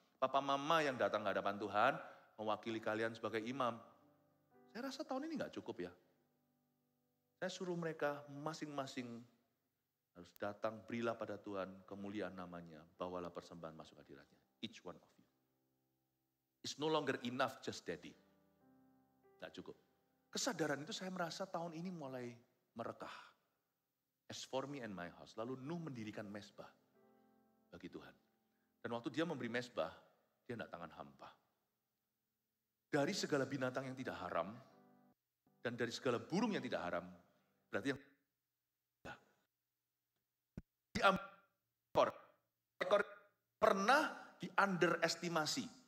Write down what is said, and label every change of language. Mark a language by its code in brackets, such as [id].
[id] Papa mama yang datang ke hadapan Tuhan, mewakili kalian sebagai imam. Saya rasa tahun ini gak cukup ya. Saya suruh mereka masing-masing harus datang, berilah pada Tuhan kemuliaan namanya, bawalah persembahan masuk hadiratnya. [en] Each one of you. It's no longer enough just daddy. [id] Gak cukup. Kesadaran itu saya merasa tahun ini mulai merekah. [en] As for me and my house. [id] Lalu Nuh mendirikan mesbah bagi Tuhan. Dan waktu dia memberi mesbah, dia tidak tangan hampa. Dari segala binatang yang tidak haram, dan dari segala burung yang tidak haram, berarti yang diambil ekor pernah di underestimasi.